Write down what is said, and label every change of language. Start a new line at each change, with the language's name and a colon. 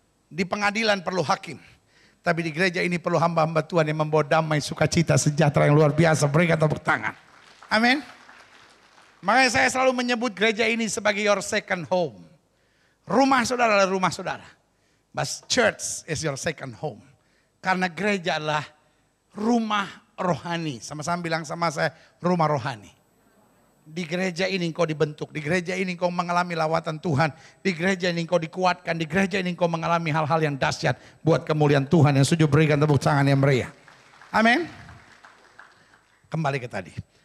Indonesian: Di pengadilan perlu hakim. Tapi di gereja ini perlu hamba-hamba Tuhan yang membawa damai, sukacita, sejahtera yang luar biasa. Berikan tepuk tangan. Amin. Makanya saya selalu menyebut gereja ini sebagai
English: your second home.
Indonesian: Rumah saudara adalah rumah saudara.
English: But church is your second home.
Indonesian: Karena gereja adalah rumah rohani. Sama-sama bilang sama saya, rumah rohani. Di gereja ini engkau dibentuk. Di gereja ini engkau mengalami lawatan Tuhan. Di gereja ini engkau dikuatkan. Di gereja ini engkau mengalami hal-hal yang dahsyat buat kemuliaan Tuhan. Yang setuju berikan tepuk tangan yang meriah. Amin. Kembali ke tadi.